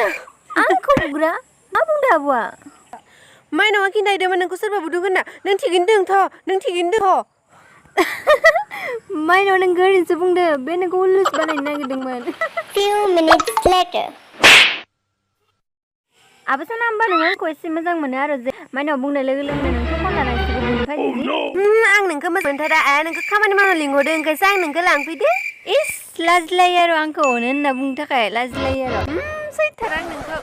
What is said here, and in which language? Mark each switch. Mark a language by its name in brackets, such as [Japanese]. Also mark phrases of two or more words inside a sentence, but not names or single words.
[Bodo] आंखौ बुग्रा मा बुंदों आब'आ माइनावा खिन्थाहैदोंमोन नोंखौ सोरबा बुदों होनना नों थिगैनो दंथ' माइनाव नों ओरैनोसो बुंदो बे नोंखौ उलुस बानायनो नागिरदोंमोन [English] few minutes later [Bodo] आब' साना होमबा नों आंखौ एसे मोजां मोनो आरो जे माइनाव बुंनाय लोगो लोगोनो नोंखौ फन लानांसिगौ बिनिफ्राय आं नोंखौ मोजां मोनथारा नोंखौ खामानि मावनो लिंहरदों ओंखायसो आं नोंखौ लांफैदो इस लाजिलायो आरो आंखौ अनो होनना बुंनो थाखाय लाजिलायो आरो